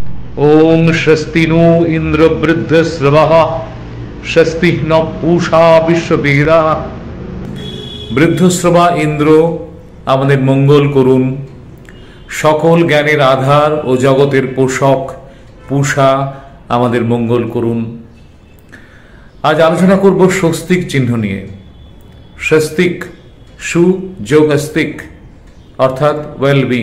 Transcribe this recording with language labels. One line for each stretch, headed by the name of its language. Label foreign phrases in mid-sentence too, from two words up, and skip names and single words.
Sanskrit: ओम स्वस्ति नो इंद्र वृद्धस्रवः स्वस्ति न पूषा विश्ववेदा।
Bangla: বৃদ্ধশ্রবা ইন্দ্র আমাদের মঙ্গল করুন। সকল জ্ঞানের আধার ও জগতের পোষক পূষা আমাদের মঙ্গল করুন। আজ আলোচনা করব স্বস্তিক চিহ্ন নিয়ে। স্বস্তিক সু যোগ আস্তিক অর্থাৎ ওয়েলবিং।